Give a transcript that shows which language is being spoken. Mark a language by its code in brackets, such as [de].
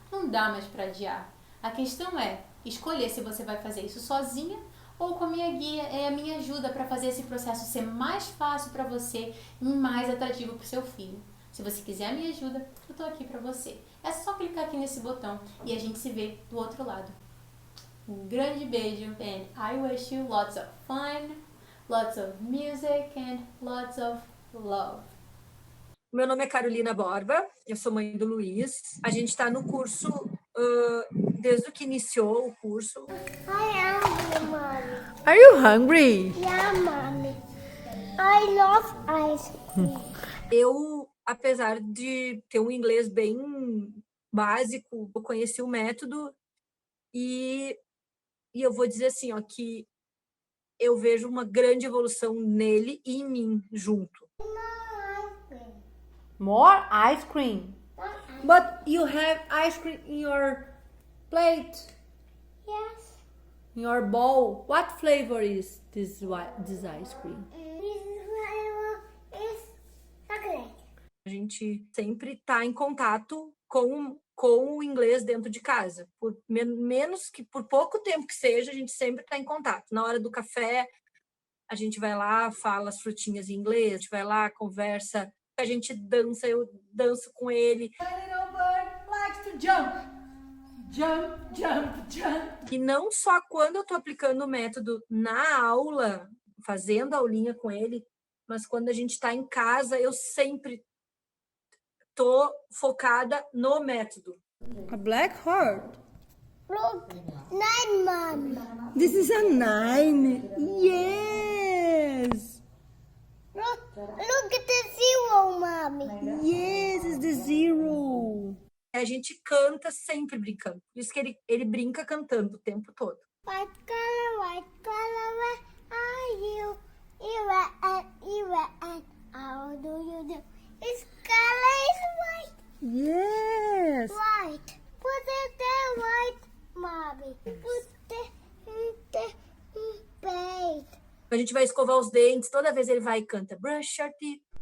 [pt] Não dá mais para adiar. A questão é escolher se você vai fazer isso sozinha ou com a minha guia, é a minha ajuda para fazer esse processo ser mais fácil para você e mais atrativo para o seu filho. Se você quiser a minha ajuda, eu estou aqui para você. É só clicar aqui nesse botão e a gente se vê do outro lado. Um grande beijo [en] and I wish you lots of fun, lots of music and lots of love. [pt] Meu nome é Carolina Borba, Eu sou mãe do Luiz. A gente está no curso, desde o que iniciou o curso. [en] I am hungry, mommy. Are you hungry? Yeah, mommy. I love ice cream. [pt] Eu, apesar de ter um inglês bem básico, eu conheci o método e eu vou dizer assim, ó, que eu vejo uma grande evolução nele e em mim junto. [en] More ice cream. But you have ice cream in your plate, Yes. in your bowl. What flavor is this ice cream? This flavor is chocolate. [pt] A gente sempre está em contato com o inglês dentro de casa. Por menos que por pouco tempo que seja, a gente sempre está em contato. Na hora do café, a gente vai lá, fala as frutinhas em inglês, a gente vai lá, conversa, a gente dança, eu danço com ele. [en] My little bird likes to jump. Jump, jump, jump. [pt] E não só quando eu estou aplicando o método na aula, fazendo a aulinha com ele, mas quando a gente está em casa, eu sempre estou focada no método. [en] A black heart. Look, 9, mommy. This is a 9. Yes. Look at the 0, mommy. Yes, it's the 0. [pt] A gente canta sempre brincando. Por isso que ele brinca cantando o tempo todo. [en] White color, where are you? You and how do you do? His color is white. Yes. White. Put it there, white, mommy. Put the bait. [pt] A gente vai escovar os dentes, toda vez ele vai e canta [en] brush your teeth.